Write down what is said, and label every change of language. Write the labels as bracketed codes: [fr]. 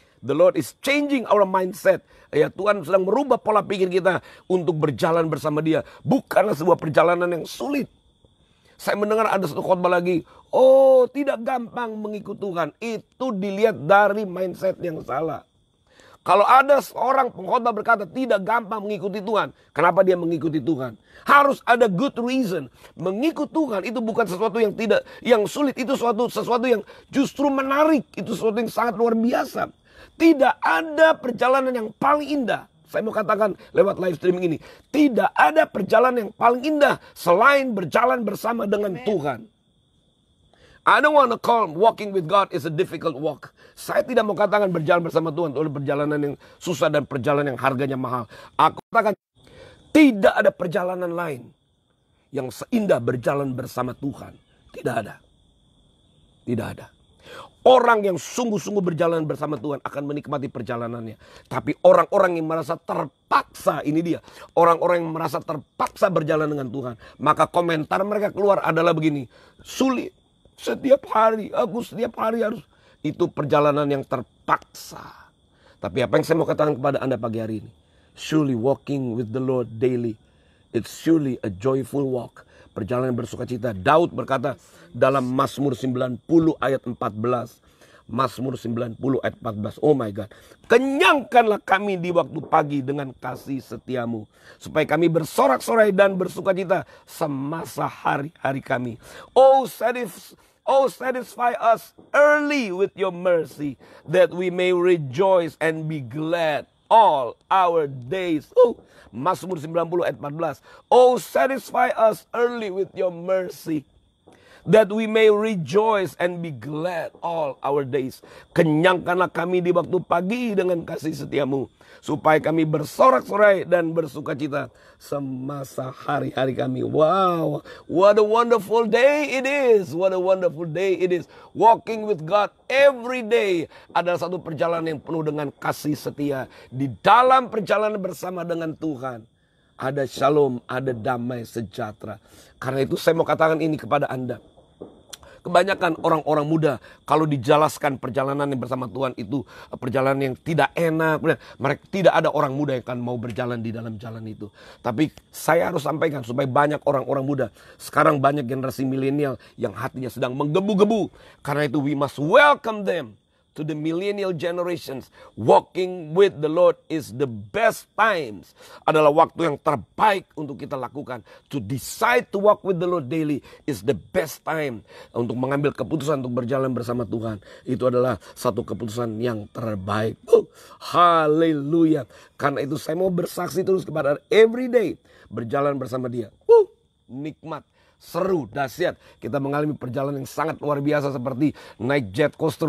[en] The Lord is changing our mindset. [id] Ya, Tuhan sedang merubah pola pikir kita untuk berjalan bersama Dia. Bukanlah sebuah perjalanan yang sulit. Saya mendengar ada satu khotbah lagi. Oh, tidak gampang mengikut Tuhan. Itu dilihat dari mindset yang salah. Kalau ada seorang pengkhotbah berkata tidak gampang mengikuti Tuhan. Kenapa dia mengikuti Tuhan? Harus ada [en] good reason. [id] Mengikut Tuhan itu bukan sesuatu yang sulit. Itu sesuatu yang justru menarik. Itu sesuatu yang sangat luar biasa. Tidak ada perjalanan yang paling indah. Saya mau katakan lewat live streaming ini. Tidak ada perjalanan yang paling indah selain berjalan bersama dengan Tuhan. [en] I don't want to call walking with God is a difficult walk. [id] Saya tidak mau katakan berjalan bersama Tuhan oleh perjalanan yang susah dan perjalanan yang harganya mahal. Aku katakan tidak ada perjalanan lain yang seindah berjalan bersama Tuhan. Tidak ada. Tidak ada. Orang yang sungguh-sungguh berjalan bersama Tuhan akan menikmati perjalanannya. Tapi orang-orang yang merasa terpaksa, ini dia. Orang-orang yang merasa terpaksa berjalan dengan Tuhan. Maka komentar mereka keluar adalah begini. Sulit. Setiap hari harus. Itu perjalanan yang terpaksa. Tapi apa yang saya mau katakan kepada Anda pagi hari ini. [en] Surely walking with the Lord daily. It's surely a joyful walk. [id] Perjalanan bersukacita. Daud berkata dalam Mazmur 90 ayat 14. Mazmur 90 ayat 14. [en] Oh my God. [id] Kenyangkanlah kami di waktu pagi dengan kasih setiamu. Supaya kami bersorak-sorai dan bersukacita semasa hari-hari kami. [en] Oh satisfy us early with your mercy. That we may rejoice and be glad all our days. [id] Mazmur 90 ayat 14. [en] Oh satisfy us early with your mercy. That we may rejoice and be glad all our days. [id] Kenyangkanlah kami di waktu pagi dengan kasih setiamu. Supaya kami bersorak-sorai dan bersukacita semasa hari-hari kami. [en] Wow, what a wonderful day it is. What a wonderful day it is. Walking with God every day [id] adalah satu perjalanan yang penuh dengan kasih setia. Di dalam perjalanan bersama dengan Tuhan ada shalom, ada damai sejahtera. Karena itu saya mau katakan ini kepada Anda. Kebanyakan orang-orang muda kalau dijelaskan perjalanan yang bersama Tuhan itu perjalanan yang tidak enak. Mereka tidak ada orang muda yang akan mau berjalan di dalam jalan itu. Tapi saya harus sampaikan supaya banyak orang-orang muda. Sekarang banyak generasi milenial yang hatinya sedang menggebu-gebu. Karena itu [en] we must welcome them to the millennial generations. Walking with the Lord is the best times. [id] Adalah waktu yang terbaik untuk kita lakukan. [en] To decide to walk with the Lord daily is the best time. [id] Untuk mengambil keputusan untuk berjalan bersama Tuhan. Itu adalah satu keputusan yang terbaik. Haleluya. Karena itu saya mau bersaksi terus kepada [en] every day. [id] Berjalan bersama Dia. Nikmat. seru, dahsyat. Kita mengalami perjalanan yang sangat luar biasa seperti naik jet coaster.